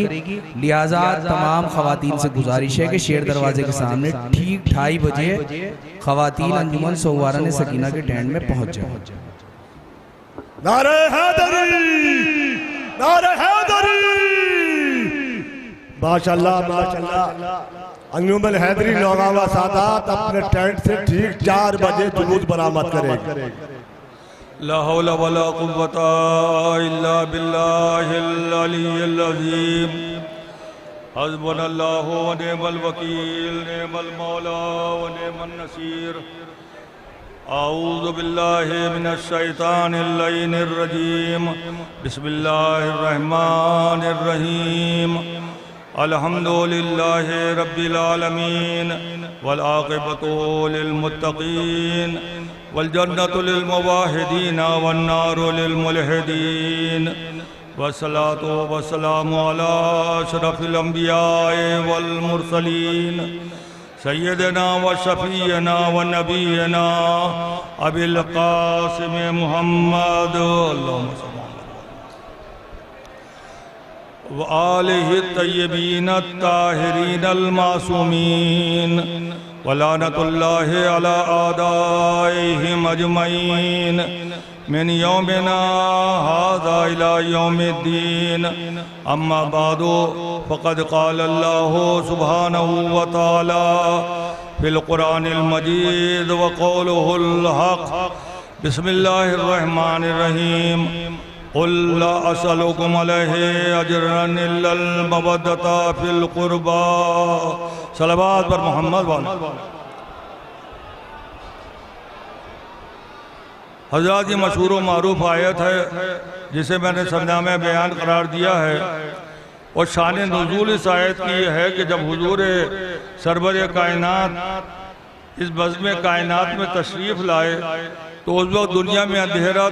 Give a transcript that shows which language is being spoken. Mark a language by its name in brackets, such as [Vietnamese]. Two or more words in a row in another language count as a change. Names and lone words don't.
[Urdu] لہٰذا تمام خواتین سے گزارش ہے کہ شیر دروازے کے سامنے ٹھیک 2:30 بجے خواتین انجمن سوموارہ نے سکینہ کے ٹینٹ میں پہنچ جائے. نعرۂ حیدری، نعرۂ حیدری، ماشاءاللہ ماشاءاللہ. انجمن حیدری نوگاواں سادات اپنے ٹینٹ سے ٹھیک 4 بجے جلوس برآمد کریں گے. [Arabic] لا حول ولا قوة إلا بالله العلي العظيم. حسبنا الله ونعم الوكيل، نعم المولى ونعم النصير. أعوذ بالله من الشيطان اللعين الرجيم. بسم الله الرحمن الرحيم. الحمد لله رب العالمين والعاقبة للمتقين والجنة للموحدين والنار للملحدين. والصلاة والسلام على أشرف الأنبياء والمرسلين سيدنا وشفيعنا ونبينا أبي القاسم محمد وآله الطيبين الطاهرين المعصومين ولعنة الله على أعدائهم أجمعين من يومنا هذا إلى يوم الدين. أما بعد فقد قال الله سبحانه وتعالى في القرآن المجيد وقوله الحق. بسم الله الرحمن الرحيم۔ قل لا أسألكم عليه أجرا إلا المودة في القربى. [Urdu] صلوات پر محمد والے. حضرت، یہ مشہور و معروف آیت ہے جسے میں نے سرنامے میں بیان قرار دیا ہے اور شان نزول اس آیت کی یہ ہے کہ جب حضور سرور کائنات اس بزم کائنات میں تشریف لائے تو اس وقت دنیا میں اندھیرا